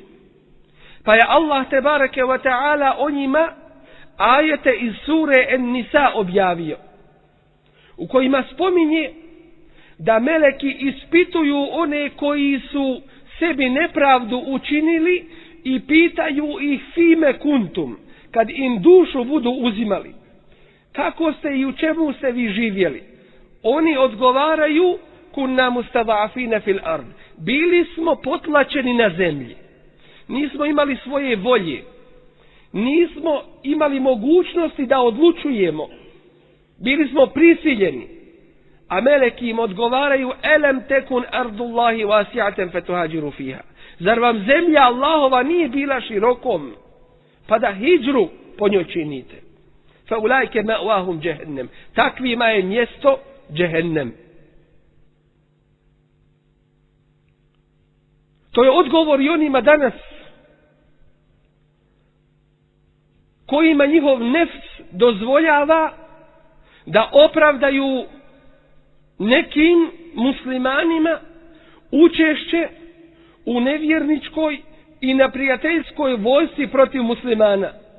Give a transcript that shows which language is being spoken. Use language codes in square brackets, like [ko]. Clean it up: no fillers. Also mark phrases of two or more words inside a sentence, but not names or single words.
[bs] Pa je Allah [ar] تبارك وتعالى [bs] o njima ajete iz sure En-Nisa objavio, u kojima spominje da meleki ispituju one koji su sebi nepravdu učinili i pitaju ih [ar] فيم كنتم, [bs] kad im dušu budu uzimali, kako ste i u čemu ste vi živjeli. Oni odgovaraju [ar] كنا مستضعفين في الأرض, [bs] bili smo potlačeni na zemlji, nismo imali svoje volje, nismo imali mogućnosti da odlučujemo, bili smo prisiljeni. A meleki im odgovaraju [ar] ألم تكن أرض الله واسعة فتهاجروا فيها, [bs] zar vam zemlja Allahova nije bila širokom, pa da hidžru po njoj činite. [ar] فأولئك مأواهم جهنم, [bs] takvima je mjesto džehennem. To je odgovor i onima danas kojima njihov nefs dozvoljava da opravdaju nekim muslimanima učešće u nevjerničkoj i neprijateljskoj vojsci protiv muslimana.